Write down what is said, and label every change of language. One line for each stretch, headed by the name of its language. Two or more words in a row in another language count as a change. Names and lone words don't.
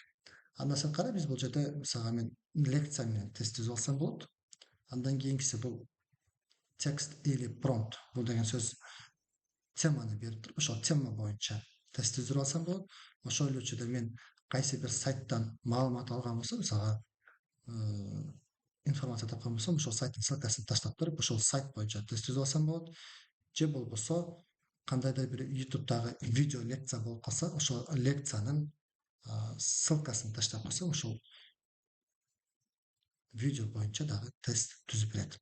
Kyrgyz: Андан сырткары биз бул жерде мисалга мен лекция менен тест түзүп алсам болот. Андан кийинкиси бул текст или промпт. Бул деген сөз теманы берип туруп, ошол тема боюнча тест түзүп алсам болот. Ошол эле учурда мен кайсы бир сайттан маалымат алган болсом, мисалга информация тапқан болсам, ошол сайттын ссылкасын таштап туруп, ошол сайт боюнча тест түзүп алсам болот. Же болбосо кандайдыр бир YouTube'дагы видео лекция болуп калса, ошол лекциянын ссылкасын таштап койсом, ошол видео боюнча дагы тест түзүп берет.